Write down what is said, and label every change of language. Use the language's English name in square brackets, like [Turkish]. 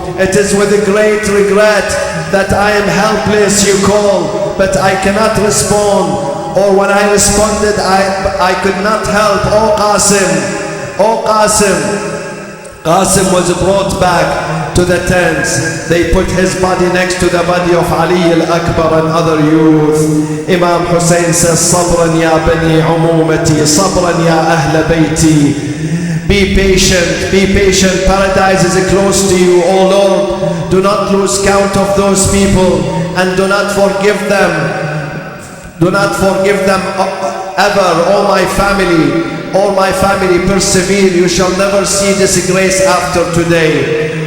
[English] It is with great regret that I am helpless, you call, but I cannot respond. Or when I responded, I could not help. Oh Qasim, oh Qasim. Qasim was brought back to the tents. They put his body next to the body of Ali al-Akbar and other youth. Imam Hussein says, [Arabic] صبرا يا بني عمومتي, صبرا يا أهل بيتي. [English] Be patient, be patient. Paradise is close to you, O Lord. Do not lose count of those people and do not forgive them. Do not forgive them ever, O my family. O my family, persevere. You shall never see disgrace after today.